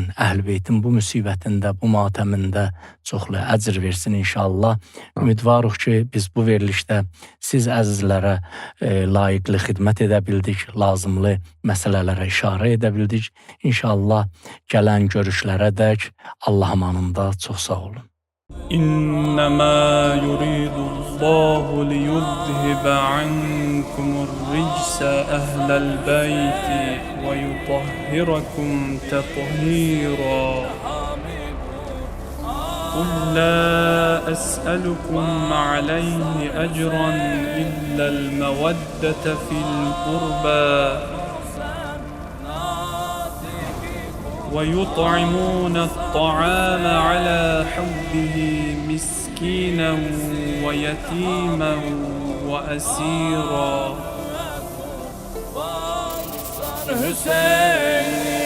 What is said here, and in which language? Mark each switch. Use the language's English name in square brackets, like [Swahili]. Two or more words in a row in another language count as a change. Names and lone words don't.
[Azerbaijani] Əhl-i beytin bu müsibətində, bu matəmində çoxlu əcr versin inşallah. Ümidvarıq ki, biz bu verilişdə siz əzizlərə layiqli xidmət edə bildik, lazımlı məsələlərə işarə edə bildik. İnşallah gələn görüşlərə dək Allah amanında çox sağ olun. [Arabic] إنما يريد الله ليذهب عنكم الرجس أهل البيت ويطهركم تطهيرا قل لا أسألكم عليه أجرا إلا المودة في القربى ويطعمون الطعام على حبه مسكينا ويتيما وأسيرا حسين